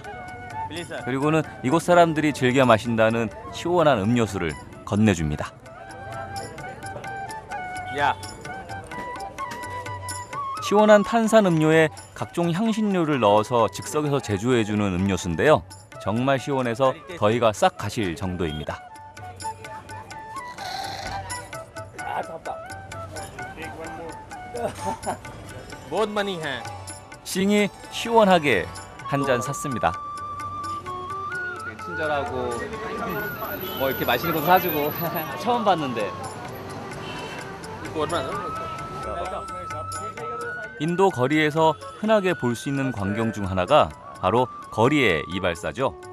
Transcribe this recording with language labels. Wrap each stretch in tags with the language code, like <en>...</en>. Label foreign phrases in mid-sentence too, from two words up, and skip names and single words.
<ko>그리고는 이곳 사람들이 즐겨 마신다는 시원한 음료수를 건네줍니다. 시원한 탄산 음료에 각종 향신료를 넣어서 즉석에서 제조해주는 음료수인데요. 정말 시원해서 더위가 싹 가실 정도입니다.</ko> <hi>बहुत मनी है.</hi> <ko>싱이 시원하게 한 잔 샀습니다. 친절하고 뭐 이렇게 맛있는 것도 사주고 처음 봤는데. 인도 거리에서 흔하게 볼 수 있는 광경 중 하나가 바로 거리의 이발사죠.</ko>